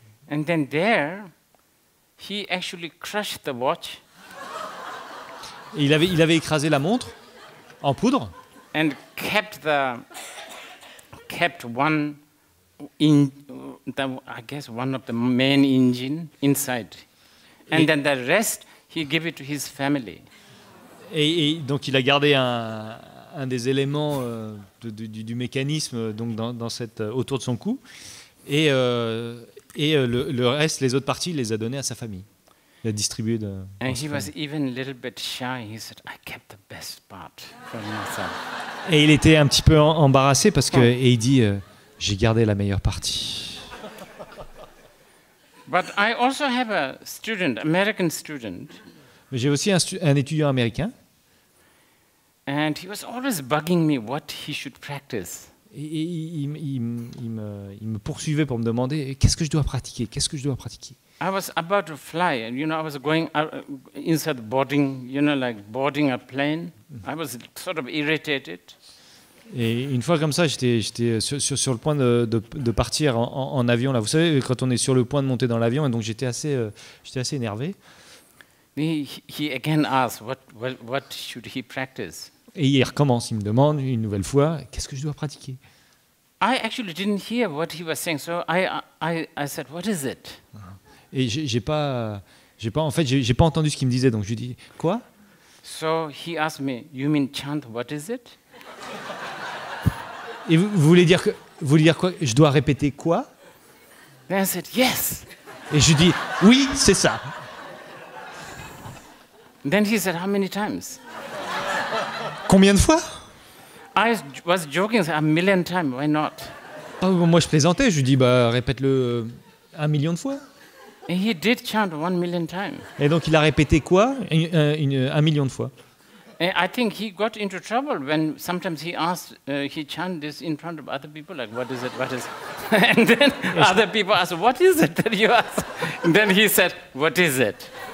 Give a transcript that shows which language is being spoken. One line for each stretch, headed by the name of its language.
English: And then there, he actually crushed the watch.
French: Et il avait écrasé la montre en poudre.
English: And kept one in I guess one of the main engine inside, and then the rest he gave it to his family.
French: Et donc il a gardé un des éléments du mécanisme donc autour de son cou, et le reste, les autres parties, il les a donnés à sa famille. Il a distribué de.
English: And he was even a little bit shy. He said, "I kept the best part for myself."
French: Et il était un petit peu embarrassé parce que et il dit j'ai gardé la meilleure partie.
English: But I also have a student, American student.
French: Mais j'ai aussi un étudiant américain.
English: And he was always bugging me what he should practice.
French: Et il me poursuivait pour me demander qu'est-ce que je dois pratiquer, qu'est-ce que je dois pratiquer.
English: I was about to fly, and I was going inside boarding, like boarding a plane. I was sort of irritated.
French: Et une fois comme ça, j'étais sur le point de partir en avion. Là, vous savez, quand on est sur le point de monter dans l'avion, et donc j'étais assez énervé.
English: He again asked, what should he practice?
French: Et il recommence, il me demande une nouvelle fois, qu'est-ce que je dois pratiquer?
English: I actually didn't hear what he was saying, so I said, what is it?
French: Et j'ai pas entendu ce qu'il me disait, donc je lui dis quoi?
English: So he asked me, you mean chant, what is it?
French: Et vous voulez dire quoi? Je dois répéter quoi?
English: Then I said, yes.
French: Et je lui dis oui, c'est ça.
English: Then he said, how many times?
French: Combien de fois?
English: I was joking, a million times, why not?
French: Oh, moi je plaisantais, je lui dis répète-le 1 million de fois.
English: And he did chant 1 million times.
French: Et donc il a répété quoi? 1 million de fois.
English: And I think he got into trouble when sometimes he asked, he chanted this in front of other people, like, what is it, what is it? And then other people asked, what is it that you asked? And then he said, what is it?